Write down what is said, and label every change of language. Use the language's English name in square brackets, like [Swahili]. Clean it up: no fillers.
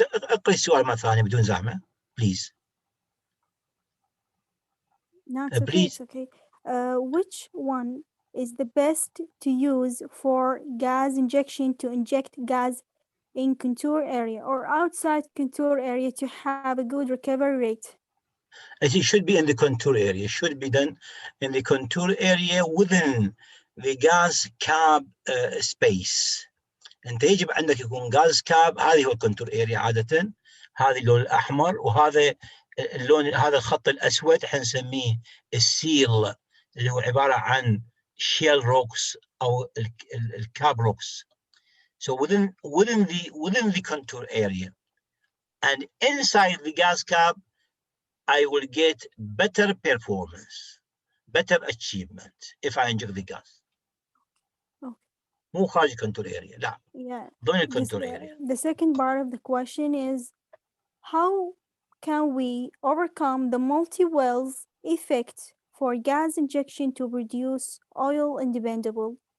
[Arabic] اقرأ السؤال مرة ثانية بدون زحمة, please. [English] No, it's okay. Please. It's okay. Which one is the best to use for gas injection to inject gas in contour area or outside contour area to have a good recovery rate? It should be in the contour area. It should be done in the contour area within the gas cap space. [Arabic] انت يجب عندك يكون غاز كاب, هذه هو الكونتور اريا عاده, هذه اللون الاحمر وهذا اللون, هذا الخط الاسود حنسميه السيل اللي هو عباره عن شيل روكس او الكاب روكس. [English] So within the contour area and inside the gas cap I will get better performance, better achievement if I inject the gas. [Arabic] مو خارج contour area, لا. [English] Yeah. [Arabic] ضمن الكونتور area. [English] The second part of the question is how can we overcome the multi-wells effect for gas injection to produce oil independable?